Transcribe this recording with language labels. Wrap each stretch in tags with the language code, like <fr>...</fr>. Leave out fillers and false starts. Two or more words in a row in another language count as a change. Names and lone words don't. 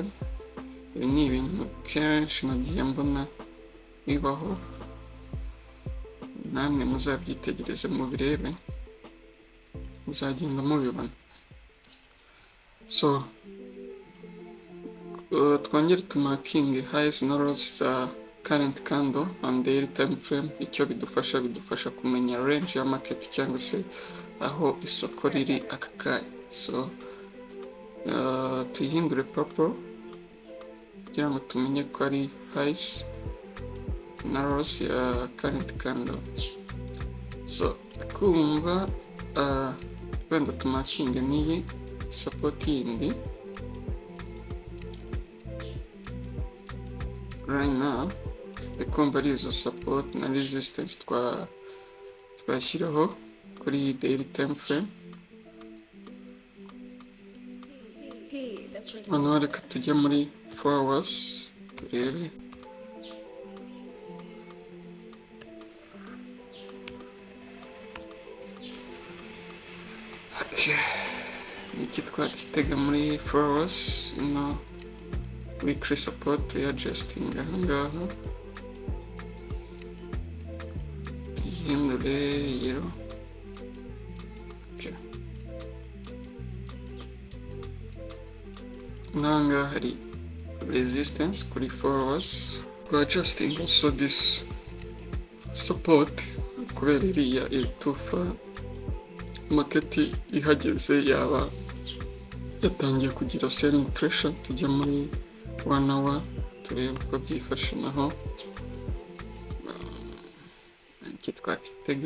<rw>Ibi ni ibintu kenshi nagiye mbona bibaho, namwe muzabyitegereze mubirebe, muzagenda mubibona. So twongere tumakinge highs na lows za</rw> <en>current candle on daily time frame.</en> <rw>Icyo bidufasha kumenya range ya market cyangwa se aho isoko riri aka kanya. So tuyihindure purple kugira ngo tumenye ko ari highs na lows ya</rw> <en>current candle.</en> <rw>So kumva wenda tumakinge n'iyi support yindi</rw> <en>right now,</en> <rw>ndikumva ari izo support na resistance twashyiraho kuri</rw> <en>daily time frame.</en> <rw>Noneho reka tujye muri 4 hours turebe. Iki twakitega muri 4 hours, ino</rw> <en>weekly support</en> <rw>ya adjusting ahangaha. tuyihindure yero. Okay. Nanga hari resistance kuri 4 hours.</rw> <en>We're adjusting also this support</en> <rw>kubera iriya itufa market ihageze yaba yatangiye kugira</rw> <en>selling pressure.</en> <rw>Tujya muri 1 hour turebe uko byifashe naho iki twakitega.</rw>